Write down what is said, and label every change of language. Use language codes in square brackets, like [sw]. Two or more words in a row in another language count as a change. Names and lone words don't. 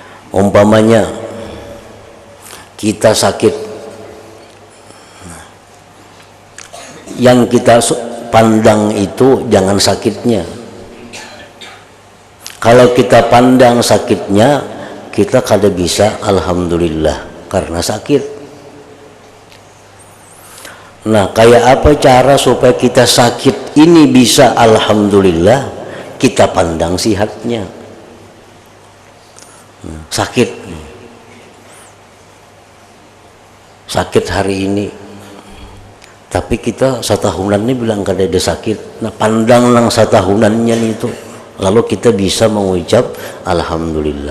[id] Umpamanya kita sakit, yang kita pandang itu jangan sakitnya. [bjn] Kalau kita pandang sakitnya, kita kada bisa alhamdulillah karena sakit. Nah, kayak apa cara supaya kita sakit ini bisa alhamdulillah? Kita pandang sihatnya. Sakit hari ini, tapi kita satahunan ini bilang kada ada sakit. Nah, pandang nang satahunannya itu, lalu kita bisa mengucap alhamdulillah.